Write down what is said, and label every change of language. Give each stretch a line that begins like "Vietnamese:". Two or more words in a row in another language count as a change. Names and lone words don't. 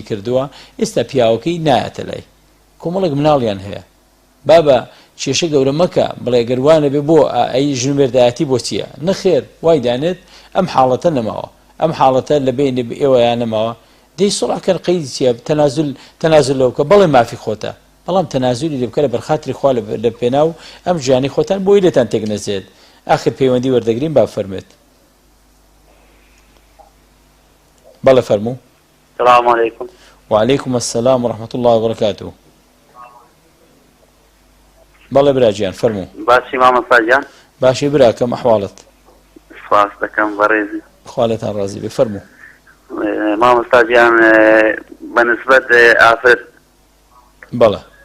Central Kurdish: کردووە ئێستا پیاوەکەی نایەتە لای کۆمەڵێک مناڵیان هەیە بابە کێشە گەورە مەکە بڵێ گەروانە بێ بۆ ئەی ژن و مێردایەتی بۆ چییە نەخێر وای دانێت ئەم حاڵەتە نەماوە ئەم حاڵەتە لە بینێ ئێوەیان نەماوە دەی سڵحکەن قەیدی چییە تەنازل لەو کە بەڵێ مافی خۆتە بەڵام تەنازولی لێ بکە لە بەرخاتری خوا لە پێناو ئەم ژیانی خۆتان بۆی لێتان تێک نەچێت ئاخر پەیوەندی وەردەگرین با فەرمێت بەڵێ فەرموو
Arabic: السلام عليكم. وعليكم السلام ورحمة الله وبركاته.
Central Kurdish: بەڵێ براجیان فەرموو باشی مامۆستاجان باشی برا کەم ئەحواڵت سپاس دەکەم بەڕێزی خاڵێتان ڕازی بێ فەرموو مامۆستاجان بەنسبەت ئافرەت بەڵێ